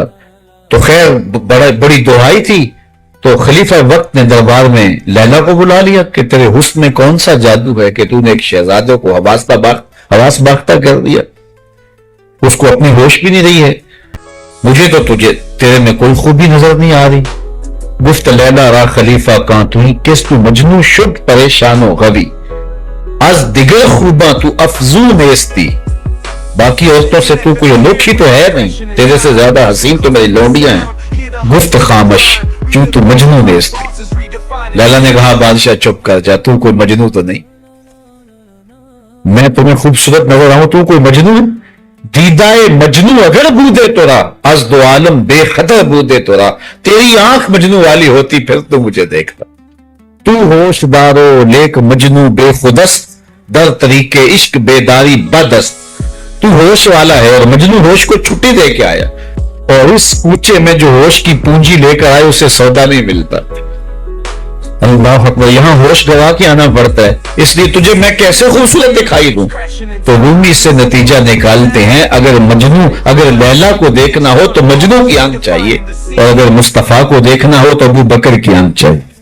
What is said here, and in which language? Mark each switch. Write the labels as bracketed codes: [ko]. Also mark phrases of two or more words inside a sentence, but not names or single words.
[ur] تو خیر بڑی دعائی تھی، تو خلیفہ وقت نے دربار میں لیلا کو بلا لیا کہ تیرے حسن میں کون سا جادو ہے کہ تو نے ایک شہزادے کو حواس باختہ کر دیا، اس کو اپنی ہوش بھی نہیں رہی ہے. مجھے تو تیرے میں کوئی خوبی نظر نہیں آ رہی. [fa] گفت لیلا را خلیفہ کاں توئی، کس تو مجنو شد پریشان و غوی، از دیگر خوباں تو افزون نیستی. [ur] باقی عورتوں سے تو کوئی انوکھی تو ہے نہیں، تیرے سے زیادہ حسین تو میری لونڈیاں ہیں. [fa] گفت خامش کیوں تو مجنو نیستی. [ur] لیلا نے کہا بادشاہ چپ کر جا، تو کوئی مجنو تو نہیں. میں تمہیں خوبصورت نظر آؤں، تو کوئی مجنو ہے؟ [fa] دیدائے مجنو اگر بودے تو رہا، از دو عالم بے خطر بودے تو رہا. [ur] تیری آنکھ مجنو والی ہوتی پھر تو مجھے دیکھتا. [fa] تو ہوش دارو لیک مجنو بے خودست، در طریق عشق بیداری بدست. [ur] تو ہوش والا ہے اور مجنو ہوش کو چھٹی دے کے آیا، اور اس کوچے میں جو ہوش کی پونجی لے کر آئے اسے سودا نہیں ملتا. [ar] اللہ اکبر. [ur] یہاں ہوش گوا کے آنا پڑتا ہے، اس لیے تجھے میں کیسے خوبصورت دکھائی دوں. تو رومی سے نتیجہ نکالتے ہیں اگر لیلا کو دیکھنا ہو تو مجنو کی آنکھ چاہیے، اور اگر مصطفیٰ کو دیکھنا ہو تو ابو بکر کی آنکھ چاہیے.